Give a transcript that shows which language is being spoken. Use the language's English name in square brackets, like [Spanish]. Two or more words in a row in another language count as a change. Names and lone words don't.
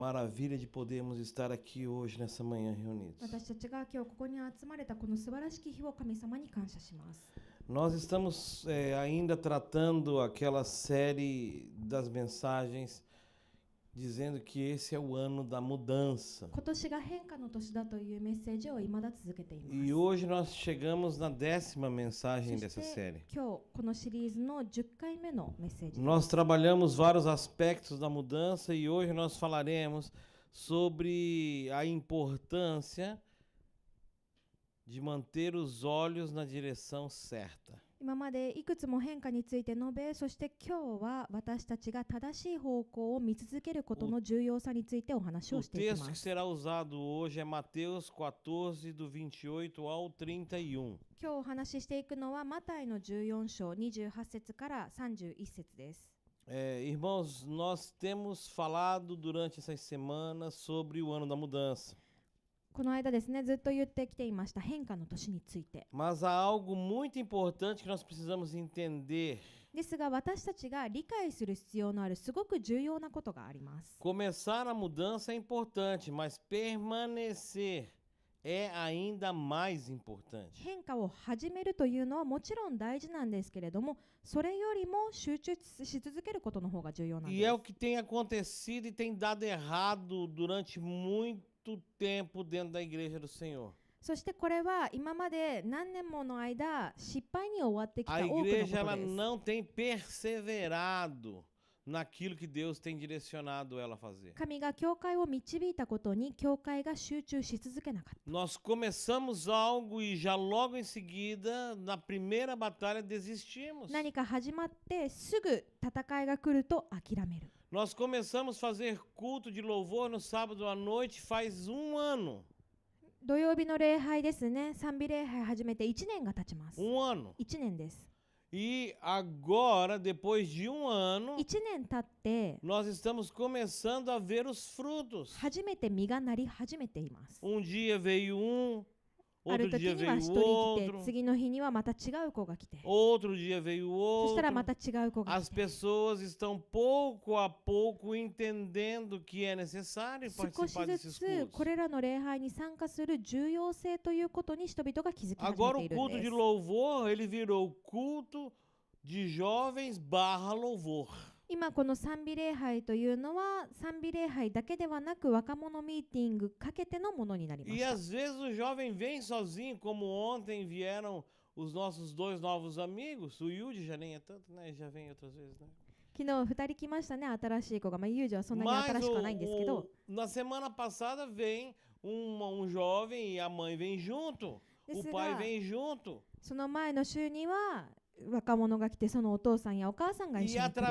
[Portuguese] Maravilha de podermos estar aqui hoje, nessa manhã, reunidos. [Japanese] 私たちが今日ここに集まれたこの素晴らしき日を神様に感謝します。 [Portuguese] Nós estamos ainda tratando aquela série das mensagens, dizendo que esse é o ano da mudança. [Japanese] 今年が変化の年だというメッセージを未だ続けています。 [Portuguese] E hoje nós chegamos na 10ª mensagem [Japanese] そ [Portuguese] dessa [Japanese] して [Portuguese] série. [Japanese] 今日このシリーズの10回目のメッセージです。 [Portuguese] Nós trabalhamos vários aspectos da mudança e hoje nós falaremos sobre a importância de manter os olhos na direção certa. [Japanese] 今までいくつも変化について述べ、そして今日は私たちが正しい方向を見続けることの重要さについてお話 [Portuguese] O [Japanese] をしていき [Portuguese] texto [Japanese] ま [Portuguese] que [Japanese] す。 [Portuguese] será usado hoje é Mateus 14, do 28 ao 31. [Japanese] 今日お話ししていくのはマタイの14章28節から31節です。 [Portuguese] Irmãos, nós temos falado durante essas semanas sobre o ano da mudança. [Japanese] この間ですね、ずっと言ってきていました変化の年について。 [Portuguese] Mas há algo muito importante que nós precisamos entender. [Japanese] ですが私たちが理解する必要のあるすごく重要なことがあります。 [Portuguese] Começar a mudança é importante, mas permanecer é ainda mais importante. [Japanese] 変化を始めるというのはもちろん大事なんですけれども、それよりも集中し続けることの方が重要なんで [Portuguese] E é o [Japanese] す。 [Portuguese] que tem acontecido e tem dado errado durante muito tempo dentro da igreja do Senhor. [Japanese] そしてこれは今まで何年もの間失敗に終わってきた [Portuguese] A [Japanese] 多くの [Portuguese] igreja [Japanese] こ [Portuguese] ela [Japanese] とです。 [Portuguese] não tem perseverado naquilo que Deus tem direcionado ela a fazer. [Japanese] 神が教会を導いたことに教会が集中し続けなかった。 [Portuguese] Nós começamos algo e já logo em seguida, na primeira batalha, desistimos. [Japanese] 何か始まってすぐ戦いが来ると諦める。 [Portuguese] Nós começamos a fazer culto de louvor no sábado à noite faz um ano. [Japanese] 土曜日の礼拝ですね、賛美礼拝始めて1年が経ちます。 [Portuguese] ano. [Japanese] 1年です。 [Portuguese] E agora, depois de um ano, [Japanese] 1 年経って [Portuguese] nós estamos começando a ver os frutos. [Japanese] 初めて実がなり始めています。 [Portuguese] dia veio [Japanese] ある [Portuguese] outro [Japanese] 時 [Portuguese] dia [Japanese] には [Portuguese] veio [Japanese] 1人来て、 [Portuguese] outro, [Japanese] 次の日にはまた違う子が来て、 [Portuguese] outro dia veio [Japanese] そしたらま [Portuguese] outro. [Japanese] た違う子が [Portuguese] As [Japanese] 来て、 [Portuguese] pessoas estão pouco a pouco entendendo que é necessário [Japanese] 少し [Portuguese] participar [Japanese] ず [Portuguese] desses [Japanese] つ [Portuguese] cultos. [Japanese] これらの礼拝に参加する重要性ということに人々が気づき始 [Portuguese] Agora [Japanese] めてい [Portuguese] o [Japanese] るん [Portuguese] culto [Japanese] で [Portuguese] de [Japanese] す。 [Portuguese] louvor, ele virou culto de jovens barra louvor. [Japanese] 今この賛美礼拝というのは賛美礼拝だけではなく若者ミーティングかけてのものになりま [Portuguese] E [Japanese] した。 [Portuguese] às vezes o jovem vem sozinho, como ontem vieram os nossos dois novos amigos. O Yudi já nem é tanto, né? Já vem outras vezes, né? [Japanese] 昨日2人来ましたね、新しい子が。ユージはそんなに [Portuguese] Mas [Japanese] 新しくはないんですけど、 [Portuguese] na semana passada vem um jovem e a mãe vem junto. O pai vem junto. [Japanese] その前の週には若者が来て、そのお父さんやお母さんが一 [Portuguese] E [Japanese] 緒に来る。